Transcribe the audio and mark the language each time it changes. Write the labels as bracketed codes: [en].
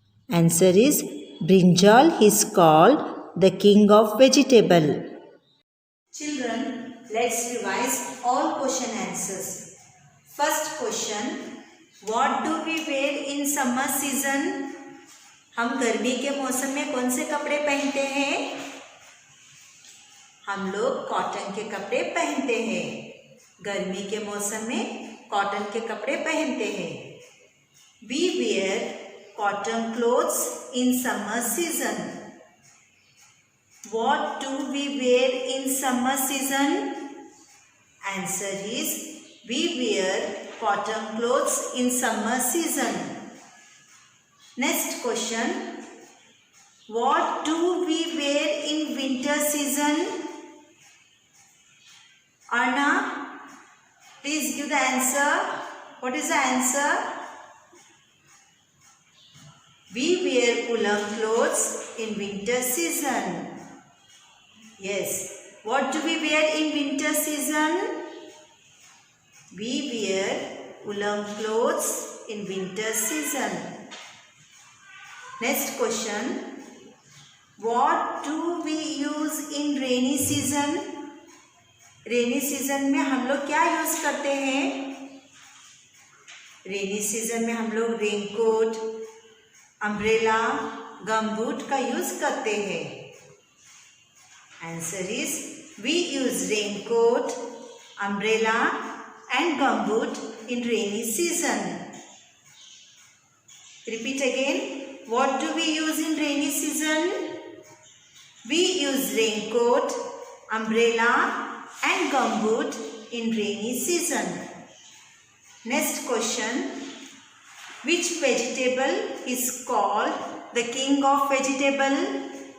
[en] Answer is brinjal is called the king of vegetable. Children, let's revise all question answers. First question. What do we wear in summer season? [hi] हम गर्मी के मौसम में कौन से कपड़े पहनते हैं? हम लोग कॉटन के कपड़े पहनते हैं. गर्मी के मौसम में कॉटन के कपड़े पहनते हैं. [en] We wear cotton clothes in summer season. What do we wear in summer season? Answer is we wear cotton clothes in summer season. Next question. What do we wear in winter season? Arna, please give the answer. What is the answer? We wear woolen clothes in winter season. Yes. What do we wear in winter season? We wear woolen clothes in winter season. Next question. What do we use in rainy season? [hi] Rainy season में हम लोग क्या use करते हैं? Rainy season में हम लोग raincoat, umbrella, gumboot का यूज करते हैं. [en] Answer is we use raincoat, umbrella and gumboot in rainy season. Repeat again. What do we use in rainy season? We use raincoat, umbrella and gumboot in rainy season. Next question. Which vegetable is called the king of vegetable?